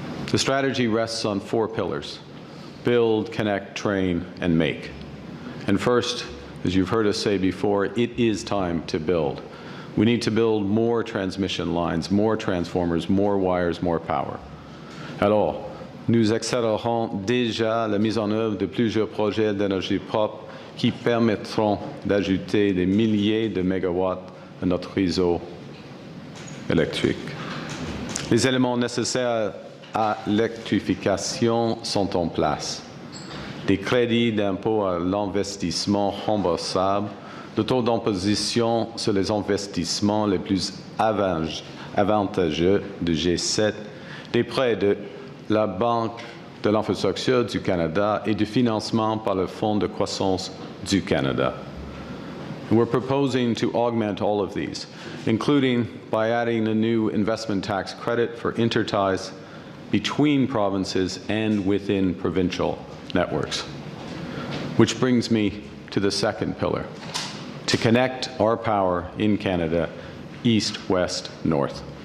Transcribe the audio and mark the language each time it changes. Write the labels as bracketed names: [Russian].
[English] The strategy rests on 4 pillars: build, connect, train, and make. And first, as you've heard us say before, it is time to build. We need to build more transmission lines, more transformers, more wires, more power. [French] Alors, nous accélérons déjà la mise en œuvre de plusieurs projets d'énergie propre qui permettront d'ajouter des milliers de mégawatts à notre réseau électrique. Les éléments nécessaires à l'électrification sont en place. Des crédits d'impôt à l'investissement remboursables, le taux d'imposition sur les investissements les plus avantageux de G7, des prêts de la Banque de l'infrastructure du Canada et du financement par le Fonds de croissance du Canada. [English] And we're proposing to augment all of these, including by adding a new investment tax credit for interties between provinces and within provincial networks. Which brings me to the second pillar, to connect our power in Canada east, west, north.